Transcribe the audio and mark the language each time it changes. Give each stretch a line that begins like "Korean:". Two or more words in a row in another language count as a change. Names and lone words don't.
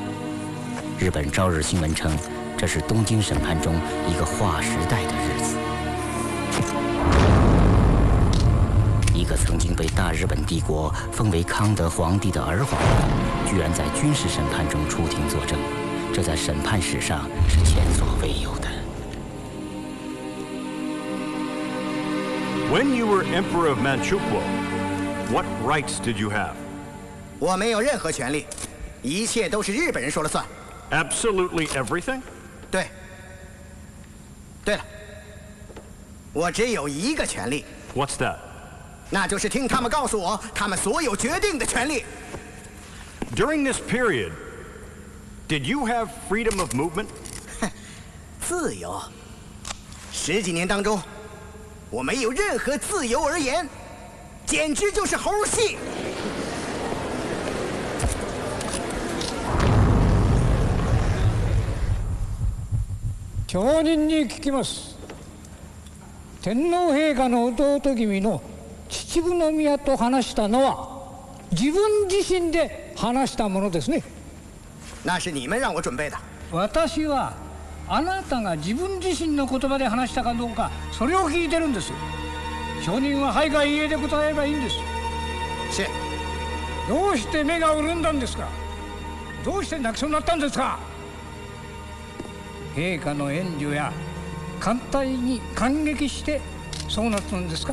Chinese: 日本朝日新闻称，这是东京审判中一个划时代的日子。一个曾经被大日本帝国封为康德皇帝的儿皇帝，居然在军事审判中出庭作证，这在审判史上是前所未有的。
English: When you were Emperor of Manchukuo, what rights did you have?
Chinese: 我没有任何权利，一切都是日本人说了算。
English: Absolutely everything?
Chinese: 对。对了，我只有一个权利。
English: What's that?
Chinese: 那就是听他们告诉我他们所有决定的权利。
English: During this period, did you have freedom of movement?
Chinese: 自由。10几年当中，我没有任何自由而言，简直就是猴戏。
Japanese: 証人に聞きます。天皇陛下の弟君の秩父宮と話したのは自分自身で話したものですね。
Chinese: 那是你们让我准备的。
Japanese: 私はあなたが自分自身の言葉で話したかどうか、それを聞いてるんです。証人ははいかいいえで答えればいいんです。
Chinese: 是。
Japanese: どうして目が潤んだんですか。どうして泣きそうになったんですか。陛下の援助や艦隊に感激してそうなったんですか。